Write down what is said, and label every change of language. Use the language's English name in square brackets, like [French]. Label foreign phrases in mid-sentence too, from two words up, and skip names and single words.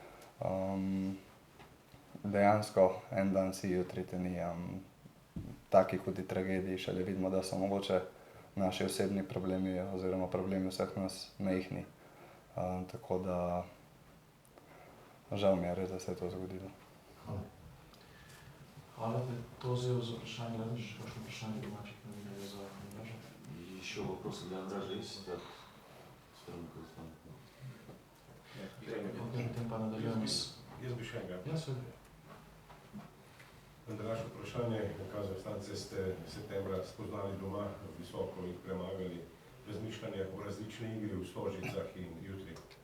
[Slovenian] Dejansko en dan si, jutri te ni, taki hudi tragediji šele vidimo, da so mogoče naši osebni problemi oziroma problemi vseh nas majhni. Tako da žal mi je res, da se je to zgodilo. Hvala. Hvala, da je to vzel za vprašanje. Gledam, še kakšno vprašanje domačih novinarjev za Andraža? [Russian] Еще вопросы для Андража есть от стороны Казахстана? [Slovenian] Potem pa nadaljujemo s... Jaz bi še enega. Ja, seveda. Andraž, vprašanje, Kazahstance ste septembra spoznali doma, visoko jih premagali, razmišljanje o različni igri v Stožicah in jutri.